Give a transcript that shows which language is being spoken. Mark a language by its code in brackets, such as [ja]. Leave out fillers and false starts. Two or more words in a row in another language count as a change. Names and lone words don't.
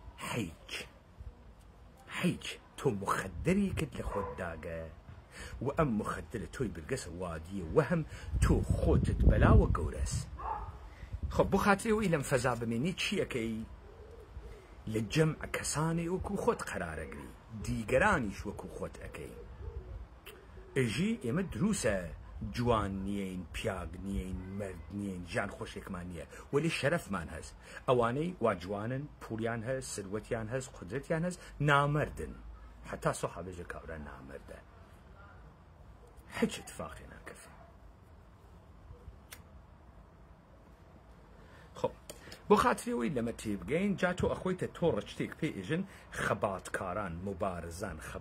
[sdh] هیچ تۆ مخدرێکت لە خۆت داگە و ئەم مخدرە تۆی برگەسە وادیە وەهم تۆ خۆتت بەلاوە گەورەس خۆ بۆ خاترەوەی لەم فەزا بمێنی چیەکەی لە جەمع کەسانێ وەکو خۆت قەرارەگری دیگەرانیش وەکو خۆت ئەەکەی ئەژی ئێمە دروسە جوان نیین پیاگ نیین مرد نیین ژیان خۆشێکمان نییە وەلی شەرەفمان هەست ئەوانەی وا جوانن پوڵیان هەست سروەتیان هەست قودرەتیان هەست نامەردن حتا سۆحابێژە کاورە نامەردە هیچ اتفاقی ناکەفێ خۆ بۆ خاترەوەی لەمە تێبگەین جا تۆ ئەخۆیتە تۆ ڕەچتێک پێ ئێژن خەباتکاران مبارزان